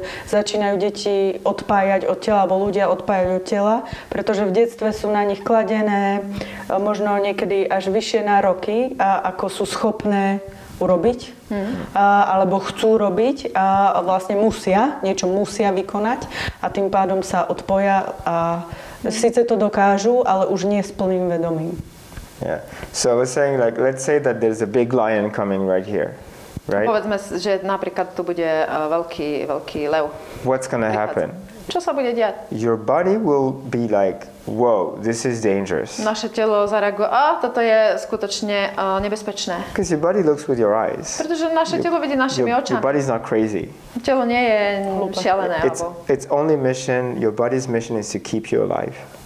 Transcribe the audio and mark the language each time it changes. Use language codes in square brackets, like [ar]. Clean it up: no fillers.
[sk] začínajú deti odpájať od tela, alebo ľudia odpájať od tela, pretože v detstve sú na nich kladené možno niekedy až vyššie nároky, ako sú schopné urobiť, alebo chcú robiť a vlastne niečo musia vykonať a tým pádom sa odpoja a síce to dokážu, ale už nie s plným vedomím. [en] Yeah. So I was saying, like, let's say that there's a big lion coming right here, right? [sk] Povedzme, že napríklad tu bude veľký lev. [en] What's gonna happen? [sk] Čo sa bude diať? [en] Your body will be like, whoa, this is dangerous. [sk] Naše telo zareaguje, toto je skutočne nebezpečné. [en] Because your body looks with your eyes. [sk] Pretože naše telo vidí našimi očami. [en] Your body's not crazy. [sk] Telo nie je šialené. [en] Its only mission, your body's mission is to keep you alive.